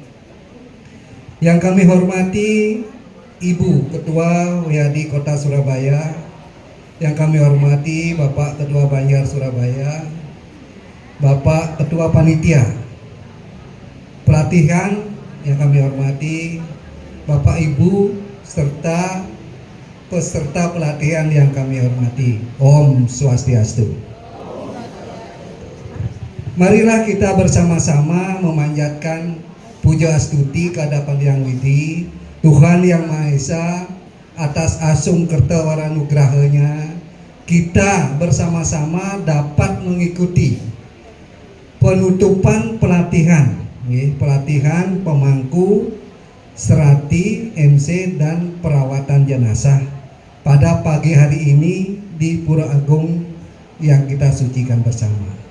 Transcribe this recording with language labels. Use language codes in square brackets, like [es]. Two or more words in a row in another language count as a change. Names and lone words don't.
[id] Yang kami hormati Ibu Ketua WHD Kota Surabaya, yang kami hormati Bapak Ketua Banjar Surabaya, Bapak Ketua Panitia Pelatihan, yang kami hormati Bapak Ibu serta peserta pelatihan yang kami hormati. [ban] Om Swastiastu. [id] Marilah kita bersama-sama memanjatkan puja astuti kehadapan Yang Widi, Tuhan Yang Maha Esa, atas [ban] asung kerta waranugrahanya [id] kita bersama-sama dapat mengikuti penutupan pelatihan, pelatihan pemangku, serati, MC, dan perawatan jenazah pada pagi hari ini di Pura Agung yang kita sucikan bersama.